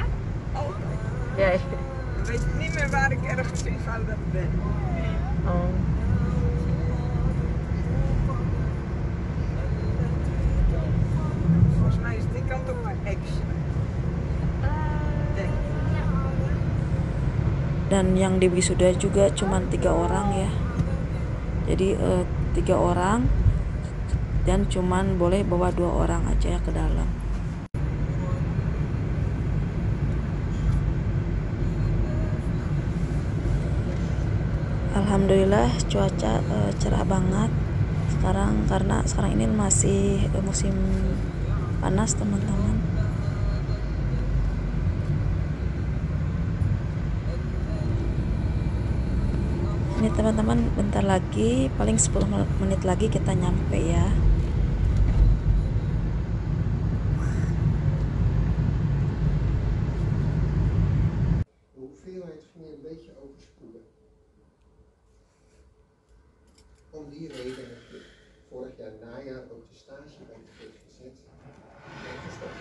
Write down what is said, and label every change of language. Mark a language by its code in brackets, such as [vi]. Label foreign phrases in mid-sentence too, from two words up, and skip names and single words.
[nl] Altijd. Ja. Dan weet ik niet meer waar ik ergens in Gouda ben. Oh. Volgens mij is die kant op maar extra. Denk ik. [id] Dan yang di wisuda juga cuma 3 orang ya. Jadi 3 orang dan cuman boleh bawa 2 orang aja ya ke dalam. Alhamdulillah cuaca cerah banget sekarang karena sekarang ini masih musim panas teman-teman. Ini teman-teman bentar lagi, paling 10 menit lagi kita nyampe ya. [nl] De hoeveelheid ging je een beetje overspoelen. Om die reden heb ik vorig jaar najaar ook de stage bij de GGZ gestopt.